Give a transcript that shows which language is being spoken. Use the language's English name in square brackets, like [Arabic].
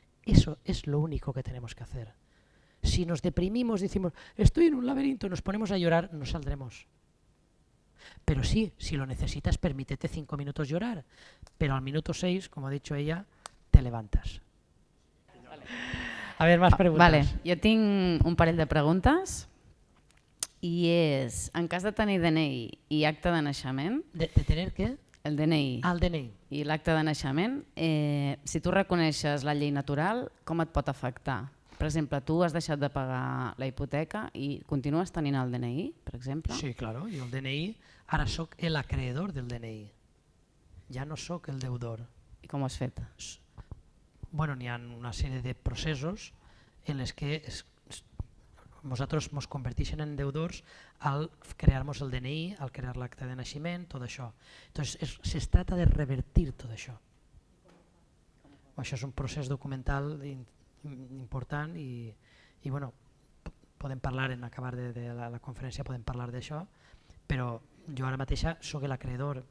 [Spanish] Eso es lo único que tenemos que hacer. Si nos deprimimos, decimos, estoy en un laberinto, nos ponemos a llorar, no saldremos. Pero sí, si lo necesitas, permítete 5 minutos llorar, pero al minuto 6, como ha dicho ella, te levantas. A ver, más preguntes. [Catalan] Vale, jo tinc un parell de preguntes i és, en cas de tenir DNI i acte de naixement, [Spanish] ¿De tener qué? el DNI Al DNI. [Catalan] i l'acte de naixement, si tu reconeixes la llei natural, com et pot afectar? Per exemple, tu has deixat de pagar la hipoteca i continues tenint el DNI, per exemple? [Spanish] Sí, claro, yo el DNI, ahora soy el acreedor del DNI. Ya no soy el deudor. [Catalan] I com ho has fet? Bueno, n'hi ha una sèrie de processos en els que nosaltres ens converteixen en deudors al crear-nos el DNI, al crear l'acte de naixement, tot això. Entonces, se trata de revertir tot això. Això és un procés documental important i bueno, podem parlar, en acabar de la conferència podem parlar d'això, però jo ara mateixa soc l'acreedor.